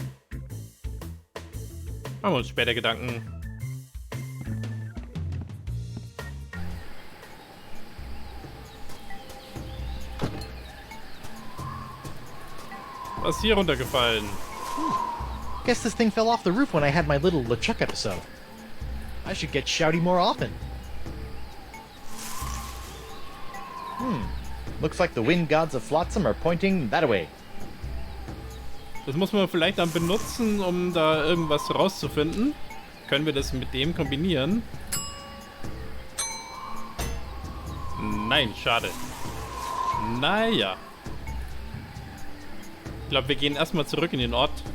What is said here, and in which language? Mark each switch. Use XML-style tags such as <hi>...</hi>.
<de>Machen wir uns später Gedanken. Was ist hier runtergefallen?</de> <en>Guess this thing fell off the roof when I had my little LeChuck episode. I should get shouty more often. Looks like the wind gods of Flotsam are pointing that way.</en> <de>Das muss man vielleicht dann benutzen, um da irgendwas rauszufinden. Können wir das mit dem kombinieren? Nein, schade. Naja. Ich glaube, wir gehen erstmal zurück in den Ort.</de>